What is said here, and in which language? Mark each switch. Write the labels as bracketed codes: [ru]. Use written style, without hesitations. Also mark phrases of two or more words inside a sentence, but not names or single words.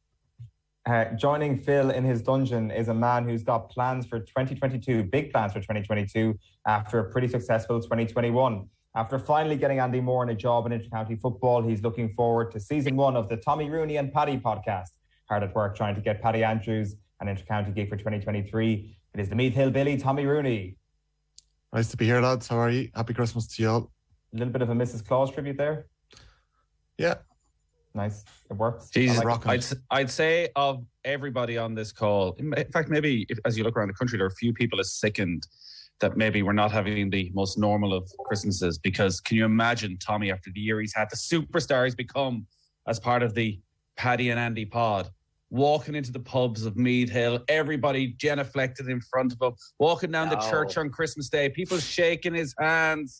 [en] Joining Phil in his dungeon is a man who's got plans for 2022, big plans for 2022, after a pretty successful 2021. After finally getting Andy Moore in a job in intercounty football, he's looking forward to season one of the Tommy Rooney and Paddy podcast. Hard at work trying to get Paddy Andrews an intercounty gig for 2023. It is the Meath Hill Billy, Tommy Rooney. Nice to be here, lads. How are you? Happy Christmas to you all. A little bit of a Mrs. Claus tribute there. Yeah. Nice. It works. I'd say of everybody on this call, in fact, maybe as you look around the country, there are a few people as sickened that maybe we're not having the most normal of Christmases, because can you imagine Tommy, after the year he's had, the superstar he's become as part of the Paddy and Andy pod, walking into the pubs of Meath Hill, everybody genuflected in front of him, walking down the church on Christmas Day, people shaking his hands.